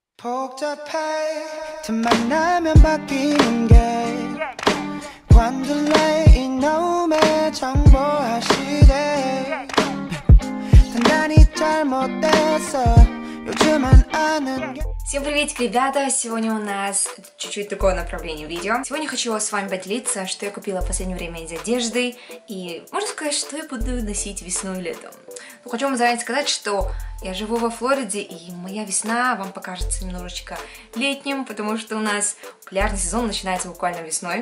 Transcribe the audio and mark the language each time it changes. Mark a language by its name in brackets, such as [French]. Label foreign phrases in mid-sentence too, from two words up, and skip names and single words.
[Korean] 복잡해 틈만 나면 바뀌는 게 관둘래 이놈의 정보화 시대 단단히 잘못됐어 요즘은 아는 게. [Russian] Всем приветик, ребята! Сегодня у нас чуть-чуть другое направление видео. Сегодня хочу с вами поделиться, что я купила в последнее время из одежды. И можно сказать, что я буду носить весной и летом. Но хочу вам заранее сказать, что я живу во Флориде, и моя весна вам покажется немножечко летним, потому что у нас пляжный сезон начинается буквально весной.